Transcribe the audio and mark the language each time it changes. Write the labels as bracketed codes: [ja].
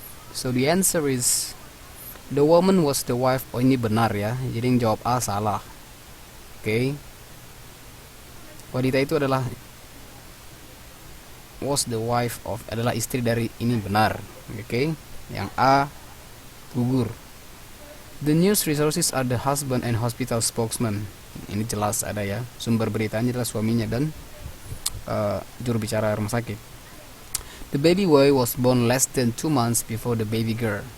[en] So the answer is the woman was the wife. [id] Oh, ini benar ya. Jadi yang jawab A salah. Oke. Wanita itu adalah [en] was the wife of, [id] adalah istri dari, ini benar. Oke. Yang A gugur. [en] The news resources are the husband and hospital spokesman. [id] Ini jelas ada ya. Sumber beritanya adalah suaminya dan juru bicara rumah sakit. [en] The baby boy was born less than 2 months before the baby girl.